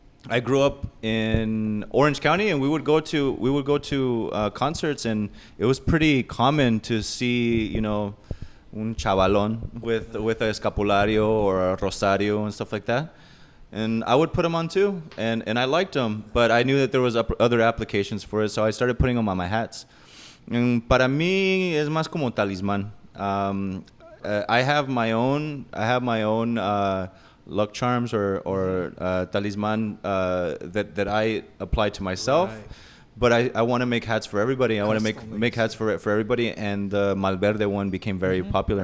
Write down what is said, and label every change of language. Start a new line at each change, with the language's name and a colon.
English: I grew up in Orange County, and we would go to concerts, and it was pretty common to see, you know,
Spanish: un chavalón
English: with a escapulario or a rosario and stuff like that. And I would put them on too, and I liked them, but I knew that there was other applications for it, so I started putting them on my hats.
Spanish: Para mí es más como talismán.
English: I have my own luck charms or talisman that I apply to myself, Right. but I want to make hats for everybody. I want to Custom make hats for everybody, and the Malverde one became very popular.